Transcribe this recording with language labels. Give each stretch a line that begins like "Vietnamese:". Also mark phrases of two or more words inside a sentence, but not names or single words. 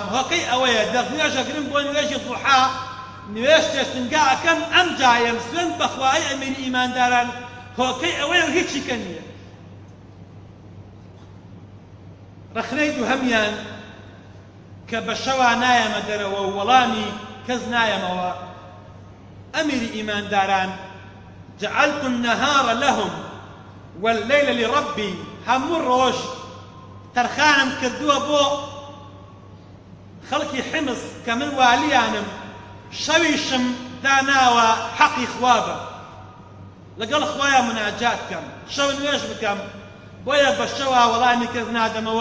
Central Kurdish: هۆکەی ئەوەیە دەستنوێژەگرم بۆ نوێژی ضوحا، نوێژ تێشتنگا ئەکەم ئەمجایم سوێند بەخوای ئەمیری ئیمانداران. هۆکەی ئەوەیە و هیچی کە نییە. ڕەخنەی دووهەمیان کە بە شەوا نایەمە دەرەوە و وەڵامی کەس نایەمەوە، ئەمیری ئیمانداران
Arabic: جعلت النهار لهم والليل لربي،
Central Kurdish: هەموو ڕۆژ تەرخانم کردووە بۆ خەڵکی حمص کە من والیانم، شەویشم داناوە حەقی خوا بە، لەگەڵ خوایە مناجات بکەم، شەو نوێژ بکەم، بۆیە بە شەوا وەڵامی کەس نادەمەوە.